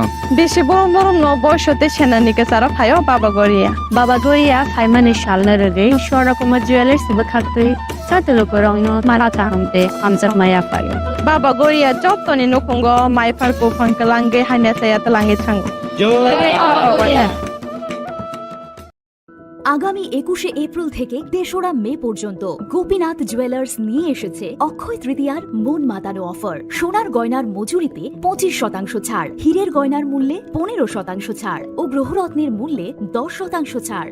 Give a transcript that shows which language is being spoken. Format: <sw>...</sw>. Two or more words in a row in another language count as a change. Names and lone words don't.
<trp>बेसे बरम बरम न बयसते सेनानिके सारा फायो बाबा गरिया फाइमानि सालना रगे शरा कुमार ज्वेलर्स बखाते साते लुकुरगनो मारा तामते आमजा माया पायो बाबा गरिया जतनि नखंगो माइफारको फंकलांगे हाने साया तलांगे थांगो</trp> <bn>আগামী 21শে এপ্রিল থেকে 3রা মে পর্যন্ত গোপীনাথ জুয়েলার্স নিয়ে এসেছে অক্ষয় তৃতীয়ার মন মাতানো অফার। সোনার গয়নার মজুরিতে 25% ছাড়, হীরের গয়নার মূল্যে 15% ছাড় ও গ্রহরত্নের মূল্যে 10% ছাড়।</bn>